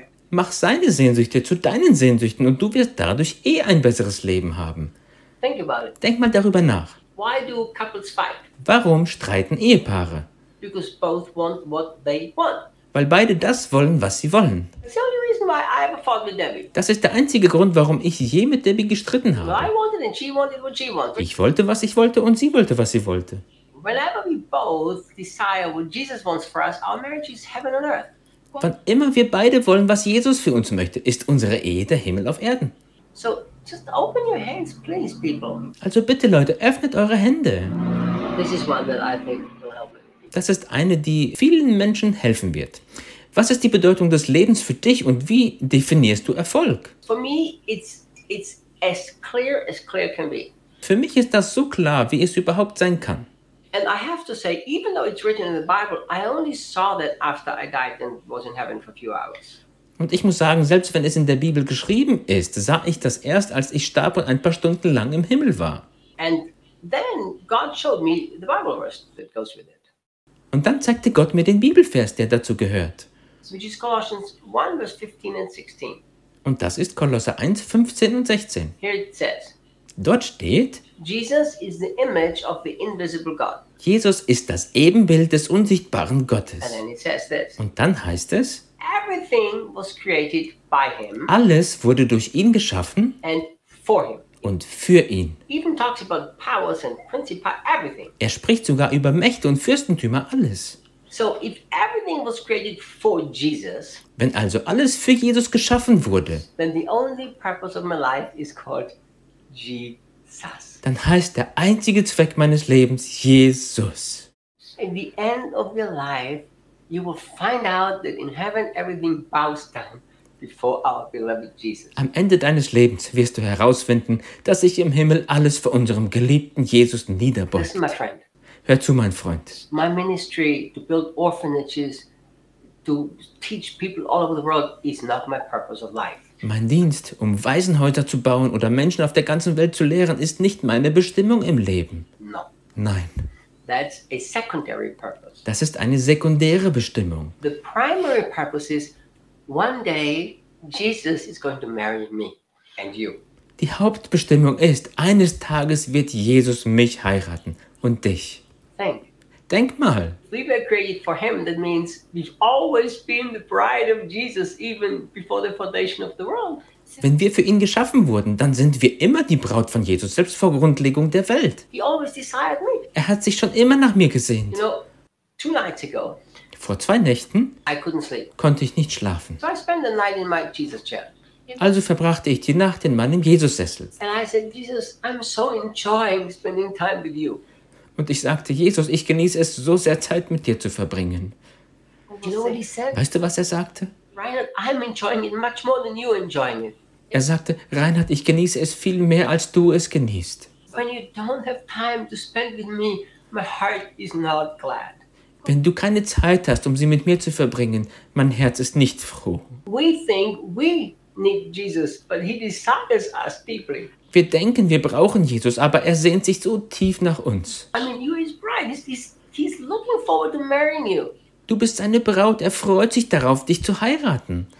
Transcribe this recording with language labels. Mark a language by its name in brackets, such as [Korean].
[German] Mach seine Sehnsüchte zu deinen Sehnsüchten und du wirst dadurch eh ein besseres Leben haben. [English] Think about it. [German] Denk mal darüber nach. [English] Why do couples fight? [German] Warum streiten Ehepaare? [English] Because both want what they want. [German] Weil beide das wollen, was sie wollen. [English] That's the only reason why I ever fought with Debbie. [German] Das ist der einzige Grund, warum ich je mit Debbie gestritten habe. [English] I wanted and she wanted what she wanted. [German] Ich wollte, was ich wollte und sie wollte, was sie wollte. [English] Whenever we both desire what Jesus wants for us, our marriage is heaven on earth. [German] Wann immer wir beide wollen, was Jesus für uns möchte, ist unsere Ehe der Himmel auf Erden. [English] So, just open your hands, please, people. [German] Also bitte, Leute, öffnet eure Hände. [English] This is one that I think will help you. [German] Das ist eine, die vielen Menschen helfen wird. Was ist die Bedeutung des Lebens für dich und wie definierst du Erfolg? [English] For me, it's as clear can be. [German] Für mich ist das so klar, wie es überhaupt sein kann. [English] And I have to say, even though it's written in the Bible, I only saw that after I died and was in heaven for a few hours. [German] Und ich muss sagen, selbst wenn es in der Bibel geschrieben ist, sah ich das erst, als ich starb und ein paar Stunden lang im Himmel war. [English] And then God showed me the Bible verse that goes with it. [German] Und dann zeigte Gott mir den Bibelvers, der dazu gehört. [English] Which is Colossians 1, verse 15 and 16. [German] Und das ist Kolosser 1, 15 und 16. [English] Here it says, [German] Dort steht: [English] Jesus is the image of the invisible God. [German] Jesus ist das Ebenbild des unsichtbaren Gottes. [English] And then it says this. [German] Und dann heißt es: [English] Everything was created by him. [German] Alles wurde durch ihn geschaffen. [English] And for him. [German] Und für ihn. [English] Even talks about powers and principalities, everything. [German] Er spricht sogar über Mächte und Fürstentümer, alles. [English] So if everything was created for Jesus, [German] wenn also alles für Jesus geschaffen wurde, [English] then the only purpose of my life is called Jesus. [German] Dann heißt der einzige Zweck meines Lebens Jesus. [English] In the end of your life, you will find out that in heaven everything bows down. Before our beloved Jesus. [German] Am Ende deines Lebens wirst du herausfinden, dass sich im Himmel alles vor unserem geliebten Jesus niederbeugt. [English] Listen, my friend. [German] Hör zu, mein Freund. [English] My ministry to build orphanages, to teach people all over the world is not my purpose of life. [German] Mein Dienst, um Waisenhäuser zu bauen oder Menschen auf der ganzen Welt zu lehren, ist nicht meine Bestimmung im Leben. [English] No. [German] Nein. [English] That's a secondary purpose. [German] Das ist eine sekundäre Bestimmung. [English] The primary purpose is one day Jesus is going to marry me and you. [German] Die Hauptbestimmung ist, eines Tages wird Jesus mich heiraten und dich. [English] Think. [German] Denk mal. [English] We were created for him, that means we've always been the bride of Jesus even before the foundation of the world. [German] Wenn wir für ihn geschaffen wurden, dann sind wir immer die Braut von Jesus, selbst vor Grundlegung der Welt. [English] He always desired me. [German] Er hat sich schon immer nach mir gesehnt. [English] You know, two nights ago, [German] vor zwei Nächten [English] I couldn't sleep. [German] Konnte ich nicht schlafen. [English] So I spent the night in my Jesus chair. [German] Also verbrachte ich die Nacht in meinem Jesus-Sessel. [English] And I said, Jesus, I'm so enjoying spending time with you. [German] Und ich sagte, Jesus, ich genieße es so sehr, Zeit mit dir zu verbringen. [English] You know what he said? [German] Weißt du, was er sagte? [English] Reinhard, I'm enjoying it much more than you enjoying it. [German] Er sagte, Reinhard, ich genieße es viel mehr, als du es genießt. [English] When you don't have time to spend with me, my heart is not glad. [German] Wenn du keine Zeit hast, um sie mit mir zu verbringen, mein Herz ist nicht froh. [English] We think we need Jesus, but he desires us deeply. [German] Wir denken, wir brauchen Jesus, aber er sehnt sich so tief nach uns. [English] I mean, you're his bride. He's looking forward to marrying you. [German] Du bist seine Braut. Er freut sich darauf, dich zu heiraten.